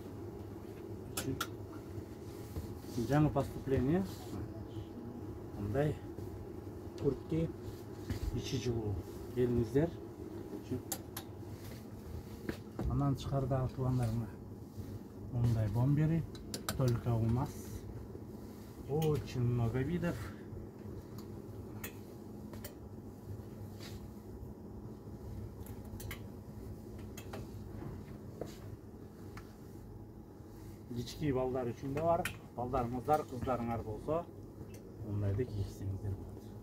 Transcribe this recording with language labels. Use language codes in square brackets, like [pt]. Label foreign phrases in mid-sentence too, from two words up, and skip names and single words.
[ky] Жаңы поступление. Мондай куртка ичи жылуу. Келиңиздер. Андан тышкарыдагы туугандарыма мондай бомбери, [ru] только у нас очень много видов. [ky] Кички балдар үчүн да бар. Балдарыңыздар, кыздарыңар болсо, мондайды кийсеңиздер болот.